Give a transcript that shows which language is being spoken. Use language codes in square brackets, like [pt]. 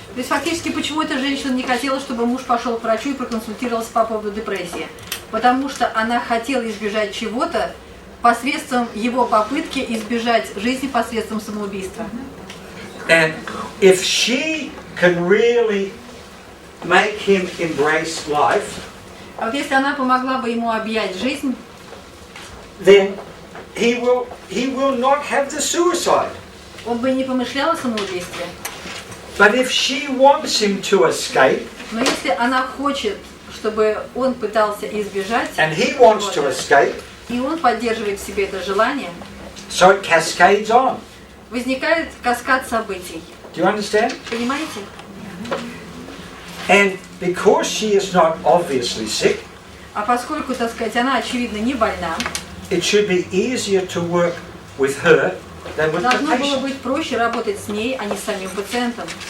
[ru] То есть фактически, почему эта женщина не хотела, чтобы муж пошел к врачу и проконсультировался по поводу депрессии? Потому что она хотела избежать чего-то посредством его попытки избежать жизни посредством самоубийства. [en] And if she can really make him embrace life, [ru] а вот если она помогла бы ему объять жизнь, [en] then he will not have the suicide. [ru] Он бы не помышлял о самоубийстве. [en] But if she wants him to escape, [ru] но если она хочет, чтобы он пытался избежать, [en] and he wants to escape, [ru] и он поддерживает в себе это желание, [en] so it cascades on. [ru] возникает каскад событий. [en] Do you understand? [ru] Понимаете? [en] And because she is not obviously sick, [ru] а поскольку, так сказать, она очевидно не больна, [en] it should be easier to work with her than with the [ru] должно было [en] patient. [ru] быть проще работать с ней, а не с самим пациентом.